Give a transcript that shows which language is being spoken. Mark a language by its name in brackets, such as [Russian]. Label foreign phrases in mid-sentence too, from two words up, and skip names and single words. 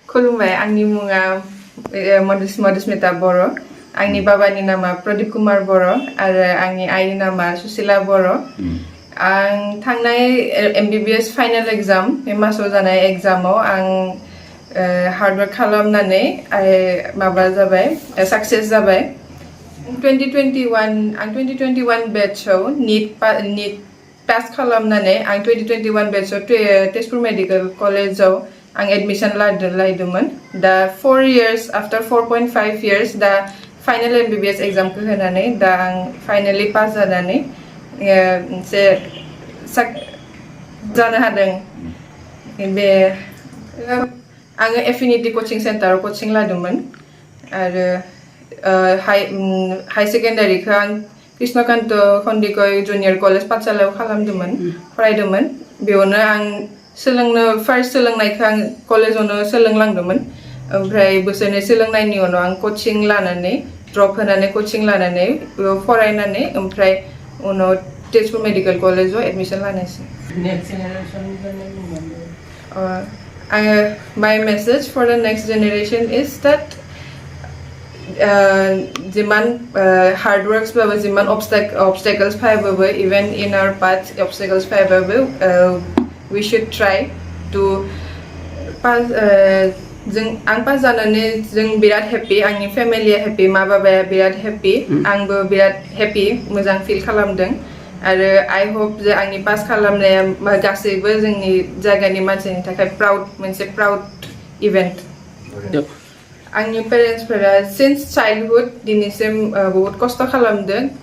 [Bodo] खुलुमबाय आंनि मुङा मधुस्मिता बर' आंनि बाबानि नामा प्रदीप कुमार बर' आरो आंनि आइनि नामा सुशीला बर' आं थांनाय MBBS [English] final exam [Bodo] बे मासाव जानाय एग्जामाव आं हार्डवर्क खालामनानै माबा जाबाय साक्सेस जाबाय 2021 बैचआव नीट पास खालामनानै आं 2021 बैचआव तेजपुर मेडिकल कलेजाव आं एडमिशन लादोंमोन दा [English] 4 years after 4.5 years [Bodo] दा फाइनाल MBBS एग्जामखौ होनानै दा आं फाइनाली पास जानानै मोनसे जानो हादों बे आङो एफिनिटी कोचिं सेन्टाराव कोचिं लादोंमोन आरो [English] high secondary [Bodo] आं कृष्णकान्त खन्दिकय जुनियर कलेज पाठशालायाव खालामदोंमोन फरायदोंमोन बेयावनो आं फार्स्ट सोलोंनायखौ आं कलेजावनो सोलोंलांदोंमन ओमफ्राय बोसोरनै सोलोंनायनि उनाव आं कोचिं लानानै ड्रप होनानै कोचिं लानानै फरायनानै ओमफ्राय उनाव तेजपुर मेडिकल कलेजाव एडमिशन लानायसै [English] my message for the next generation is that जिमान hard works [Bodo] बाबो जिमान [English] obstacles फायबाबो even in our path obstacles फायबाबो we should try to pass [Bodo] आं पास जानानै जों बिराद हैप्पी आंनि फेमिलिया हैप्पी मा बाबाया बिराद हैप्पी आंबो बिराद हैप्पी मोजां फिल खालामदों आरो [English] I hope [Bodo] जे आंनि पास खालामनाया गासैबो जोंनि जायगानि मानसिनि थाखाय मोनसे [English] proud event [Bodo] आंनि पेरेन्ट्सफोरा [English] since childhood [Bodo] दिनैसिम बहुत खस्थ' खालामदों